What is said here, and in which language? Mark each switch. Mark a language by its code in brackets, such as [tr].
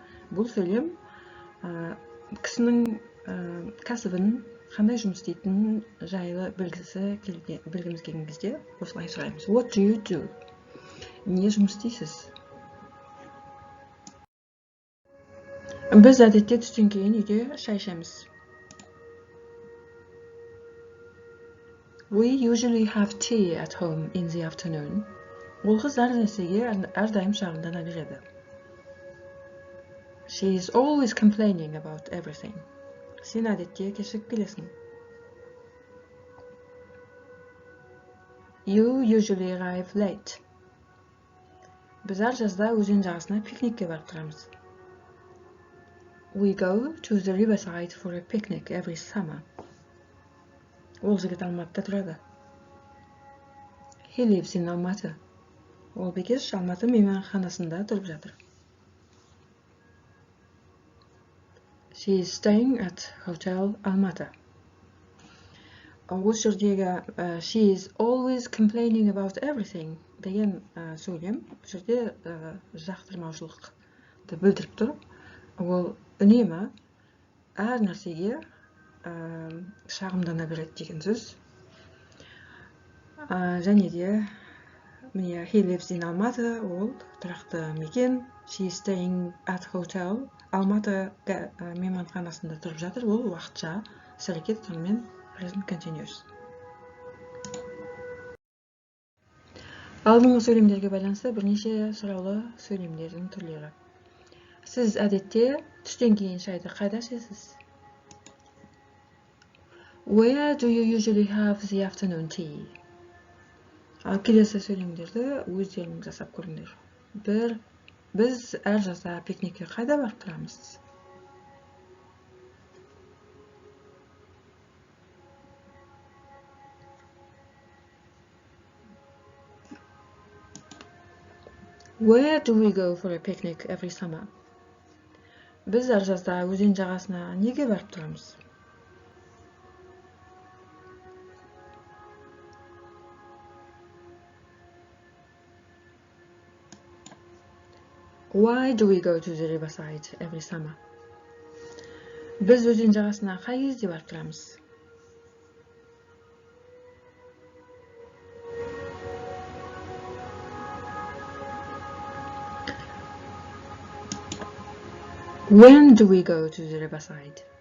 [kk] Бұл сөйлем кісінің кәсібін қандай жұмыс істейтінін жайлы білгіміз келген кезде осылай сұраймыз. [en] What do you do? [kk] Не жұмыс істейсіз? Біз әдетте түстен кейін үйде шай ішеміз. [en] We usually have tea at home in the afternoon. [kk] Ол қыз әр нәрсеге әрдайым шағымдана береді. [en] She is always complaining about everything. [kk] Сен әдетте кешігіп келесің. [en] You usually arrive late. [kk] Біз әр жазда өзен жағасына пикникке барып тұрамыз. [en] We go to the riverside for a picnic every summer. [kk] Ол жігіт Алматыда тұрады. [en] He lives in Almaty. [kk] Ол бекеш Алматы мейманханасында тұрып жатыр. [en] She is staying at Hotel Almaty. [kk] Осы жердегі [en] she is always complaining about everything. [kk] деген сөйлем бұл жерде жақтырмаушылықты білдіріп тұр. Ол үнемі әр нәрсеге шағымдана береді деген сөз. Және де міне [en] he lives in [kk] Алматы, ол тұрақты мекен. [en] She is staying at hotel. [kk] Алматы мейманханасында тұрып жатыр. Ол уақытша іс әрекет, сонымен present continuous. Алдыңғы сөйлемдерге байланысты бірнеше сұраулы сөйлемдердің түрлері. Сіз әдетте түстен кейін шайды қайда ішесіз? [en] Where do you usually have the afternoon tea? [kk] Ал келесі сөйлемдерді өздеріңіз жасап көріңдер. Біз әр жазда пикникке қайда барып тұрамыз? [en] Where do we go for a picnic every summer? [kk] Біз әр жазда өзен жағасына неге барып тұрамыз? [en] Why do we go to the riverside every summer? [kk] Біз өзен жағасына қай кезде барып тұрамыз? [en] When do we go to the riverside?